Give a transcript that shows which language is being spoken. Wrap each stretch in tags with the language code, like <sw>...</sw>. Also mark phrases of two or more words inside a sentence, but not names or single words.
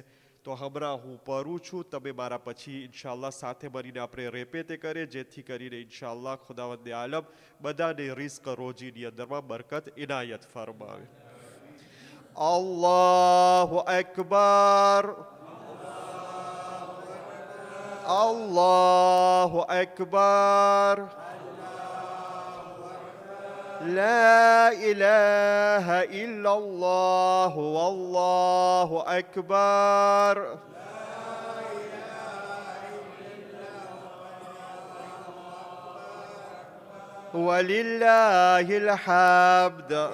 <gu>તો હમણાં હું પઢું છું, તમે મારા પછી ઇન્શાઅલ્લાહ સાથે મળીને આપણે રેપેતે કરે, જેથી કરીને ઇન્શાઅલ્લાહ ખુદાવંદે આલમ બધાને રિઝ્ક રોજીની અંદરમાં બરકત ઇનાયત ફરમાવે.</gu> <ar>الله أكبر، الله أكبر, لا إله إلا الله والله أكبر ولله الحمد.</ar>